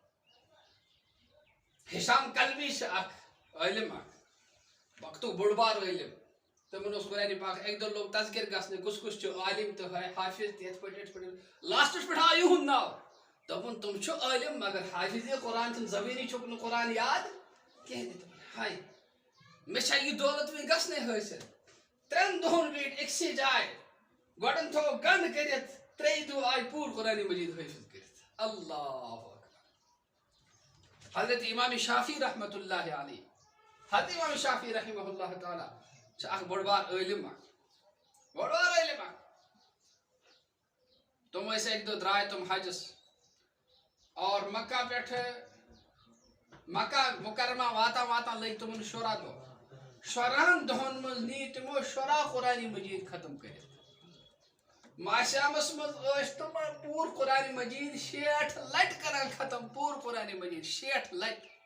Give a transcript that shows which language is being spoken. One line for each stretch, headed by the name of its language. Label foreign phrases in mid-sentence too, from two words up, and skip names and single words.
Kashmiri: ہشام کلبی چھُ اکھ عٲلِم اکھ وقتُک بوٚڑ بار عٲلِم تِمن اوس قرآنِ پاک اَکہِ دۄہ لوٚگ تذکِر گژھنہِ کُس کُس چھُ عالِم تہٕ حافظ تہِ یِتھ پٲٹھۍ لاسٹس پٮ۪ٹھ آو یِہُنٛد ناو دوٚپُن تِم چھُ عٲلِم مگر حافظِ قرآن چھُنہٕ زبٲنی چھُکھ نہٕ قرآن یاد کینٛہہ تہِ دوٚپُن ہاے مےٚ چھا یہِ دولت وۄنۍ گژھنَے حٲصِل 3 دۄہن بیٖٹھۍ أکسٕے جایہِ گۄڈن تھوٚو گنٛڈ کٔرِتھ 3 دۄہ آیہِ پوٗرٕ قرآنِ مجیٖد حٲفظ کٔرِتھ اللہ حضرت امام شافی
Arabic: رحمۃ اللہ علیہ
Kashmiri: حضرت امام شافی
Arabic: رحمہ اللہ تعالیٰ
Kashmiri: چھُ اکھ بوٚڑ بار عٲلِم اکھ تِم ٲسۍ اَکہِ دۄہ درٛاے تِم حجس اور مکہ پٮ۪ٹھٕ مکہ مکرمہ واتان واتان لٔگۍ تِمن 14 دۄہ 14 دۄہن منٛز نی تِمو 14 قرآنِ مجیٖد ختم کٔرِتھ ماہشامس منٛز ٲسۍ تِم پوٗرٕ قرآنِ مجیٖد 60 لٹہِ کران ختم پوٗرٕ قرآنِ مجیٖد 60 لٹہِ